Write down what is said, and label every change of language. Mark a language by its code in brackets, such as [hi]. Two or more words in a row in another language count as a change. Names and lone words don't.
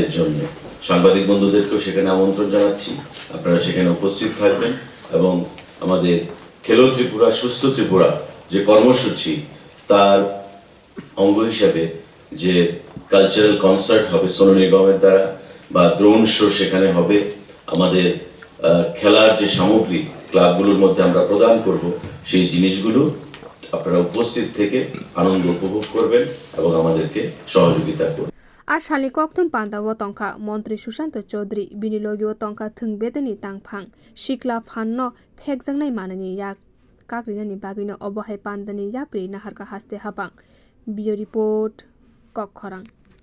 [bn] জন্য সাংবাদিক বন্ধুদেরকেও সেখানে আমন্ত্রণ জানাচ্ছি আপনারা সেখানে উপস্থিত থাকবেন এবং আমাদের খেলো ত্রিপুরা সুস্থ ত্রিপুরা যে কর্মসূচি তার অঙ্গ হিসাবে যে [en] cultural concert [bn] হবে সোনু নিগমের দ্বারা বা [en] drone show [bn] সেখানে হবে আমাদের খেলার যে সামগ্রী ক্লাবগুলোর মধ্যে আমরা প্রদান করব সেই জিনিসগুলো আপনারা উপস্থিত থেকে আনন্দ উপভোগ করবেন এবং আমাদেরকে সহযোগিতা করবেন [trp] আর শালি kokthum panda o tongkha montri Shushanta Chowdhury bini logi o tongkha thwng bedeni tangphang sikla phanno phekjangnai manani ya kakrinani bagino abohai pandani yapri naharka haste habang bio report kokthum